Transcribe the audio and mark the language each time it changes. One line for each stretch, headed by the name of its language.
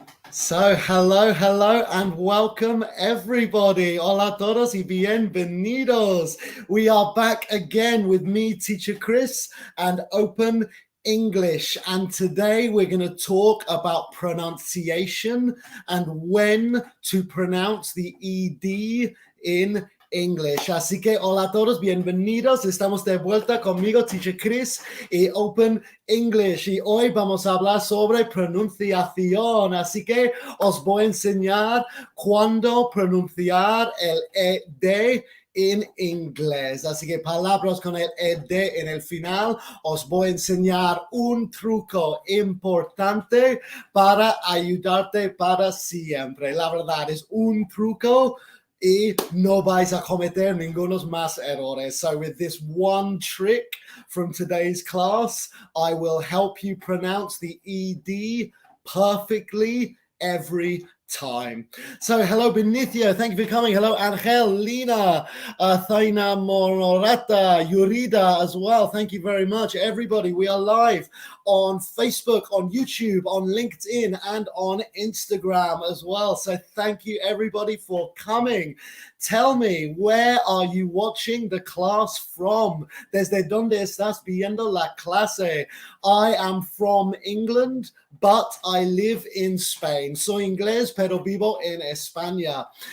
English: So, hello, and welcome everybody.
Spanish: Hola a todos y bienvenidos.
English: We are back again with me, Teacher Chris, and Open English. And today we're going to talk about pronunciation and when to pronounce the ED in English.
Spanish: Así que hola a todos, bienvenidos. Estamos de vuelta conmigo, Teacher Chris y Open English. Y hoy vamos a hablar sobre pronunciación. Así que os voy a enseñar cuándo pronunciar el ED en inglés. Así que palabras con el ed en el final. Os voy a enseñar un truco importante para ayudarte para siempre. La verdad es un truco y no vais a cometer ningunos más errores.
English: So with this one trick from today's class, I will help you pronounce the ED perfectly every time. So hello Benicio, thank you for coming. Hello Angel, Lina, Thaina Mororata, Yurida as well. Thank you very much. Everybody, we are live on Facebook, on YouTube, on LinkedIn, and on Instagram as well. So thank you everybody for coming. Tell me, where are you watching the class from?
Spanish: Desde donde estás viendo la clase?
English: I am from England, but I live in Spain.
Spanish: Soy inglés, pero vivo en España.